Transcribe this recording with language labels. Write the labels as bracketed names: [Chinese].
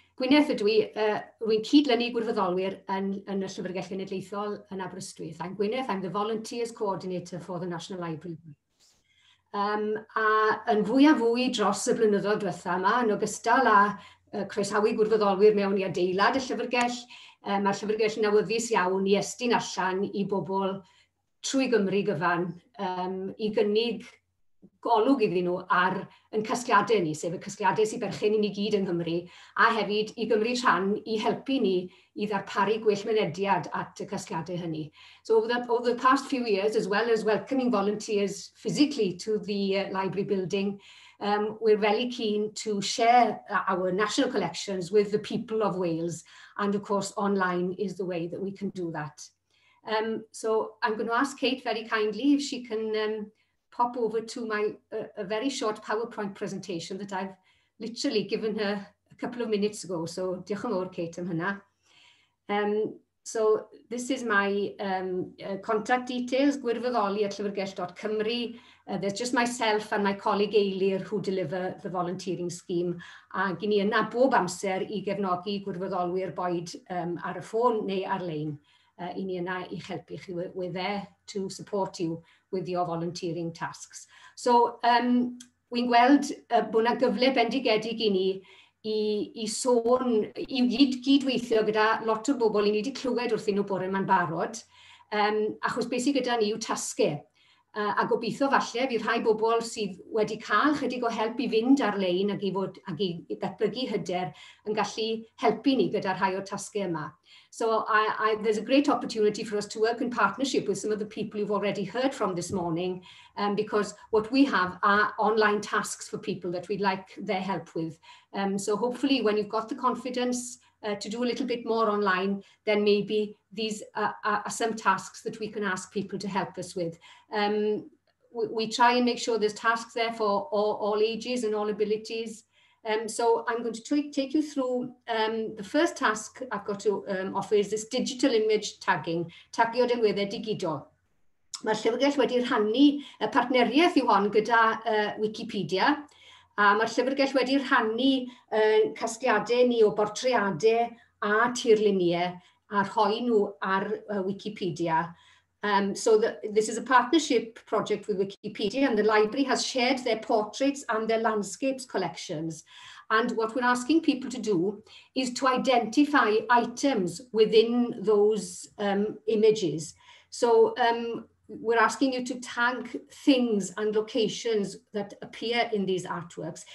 [Welsh] Gwyneth ydw i, rwy'n cydlynu gwirfoddolwyr yn y Llyfrgell Genedlaethol yn Aberystwyth. [English] I'm Gwyneth, I'm the Volunteers Coordinator for the National Library. [Welsh] A yn fwy a fwy dros y blynyddoedd diwetha yma, yn ogystal â croesawu gwirfoddolwyr mewn i adeilad y Llyfrgell, mae'r Llyfrgell yn awyddus iawn i estyn allan i bobl trwy Gymru gyfan i gynnig golwg iddyn nhw ar yn casgliadau ni, sef y casgliadau sy'n berchen i ni gyd yng Nghymru, a hefyd i Gymru rhan i helpu ni i ddarparu gwell mynediad at y casgliadau hynny. [English] So over the past few years, as well as welcoming volunteers physically to the library building, we're very keen to share our national collections with the people of Wales, and of course online is the way that we can do that. So I'm going to ask Kate very kindly if she can pop over to my a very short PowerPoint presentation that I've literally given her a couple of minutes ago. So [Welsh] diolch yn fawr, Kate, am hynna. [English] So this is my contact details, gwirfoddoli@llyfrgell.cymru. There's just myself and my colleague Eilir who deliver the volunteering scheme. [Welsh] A gyn ni yna bob amser i gefnogi gwirfoddolwyr boed ar y ffôn neu ar-lein. I ni yna i'ch helpu chi. [English] We're there to support you with your volunteering tasks. [Welsh] So, wy'n gweld bod yna gyfle bendigedig i ni i sôn, i gydweithio gyda lot o bobl i ni wedi clywed wrthyn nhw bore yma'n barod, achos beth sydd gyda ni yw tasgau. A gobeithio falle bydd rhai bobl sydd wedi cael chydig o help i fynd ar-lein ac i datblygu hyder yn gallu helpu ni gyda rhai o'r tasgau yma. [English] So there's a great opportunity for us to work in partnership with some of the people you've already heard from this morning, because what we have are online tasks for people that we'd like their help with. So hopefully when you've got the confidence to do a little bit more online, then maybe these are some tasks that we can ask people to help us with. We try and make sure there's tasks there for all ages and all abilities. So I'm going to take you through the first task I've got to offer is this digital image tagging, [Welsh] tagio delweddau digidol. Mae'r Llyfrgell wedi rhannu y partneriaeth yw hon gyda Wikipedia, a mae'r Llyfrgell wedi rhannu casgliadau ni o bortreadau a tirluniau a rhoi nhw ar Wikipedia. [English] So this is a partnership project with Wikipedia, and the library has shared their portraits and their landscapes collections. And what we're asking people to do is to identify items within those images. So we're asking you to tag things and locations that appear in these artworks.